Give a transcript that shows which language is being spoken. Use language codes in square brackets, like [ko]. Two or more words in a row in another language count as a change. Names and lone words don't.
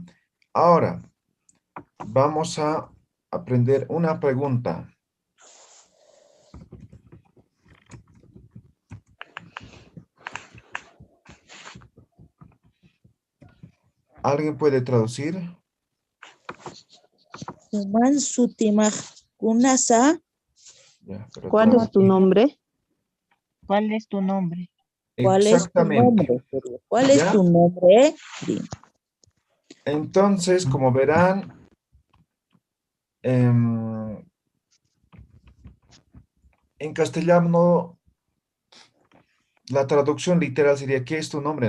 [es] Ahora, vamos a aprender una pregunta. ¿Alguien puede traducir? [ay] Human sutimaj kunasa. [es] Ya, pero ¿Cuál es tu nombre? ¿Cuál es tu nombre? ¿Cuál es tu exactamente. nombre? ¿Cuál es ¿Ya? tu nombre? Di. Entonces, como verán, en castellano, la traducción literal sería, ¿qué es tu nombre?